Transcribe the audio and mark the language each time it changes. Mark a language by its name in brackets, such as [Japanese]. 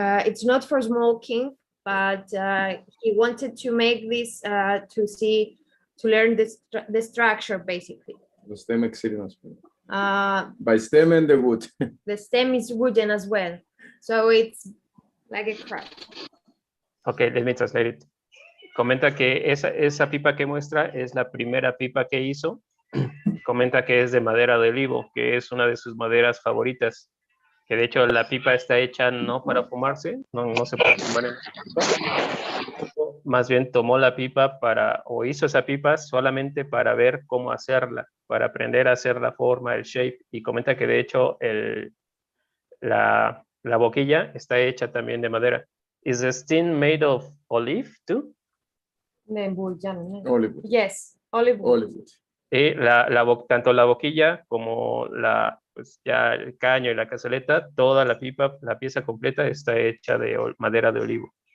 [English] It's not for smoking, but he wanted to make this to learn the structure basically. The stem exceedance. By stem and the wood. The stem is wooden as well, so it's like a craft. Okay, let me translate it. [Spanish] Comenta que esa pipa que muestra es la primera pipa que hizo. Comenta que es de madera de olivo, que es una de sus maderas favoritas. Que de hecho la pipa está hecha no para fumarse, no se puede fumar en la pipa. Más bien tomó la pipa o hizo esa pipa solamente para ver cómo hacerla, para aprender a hacer la forma, el shape. Y comenta que de hecho la boquilla está hecha también de madera. [English] Is the stem made of olive too? Olive wood. Yes, olive wood. Olive wood. [Spanish] Y tanto la boquilla como pues ya el caño y la cazoleta, toda la pipa, la pieza completa está hecha de madera de olivo.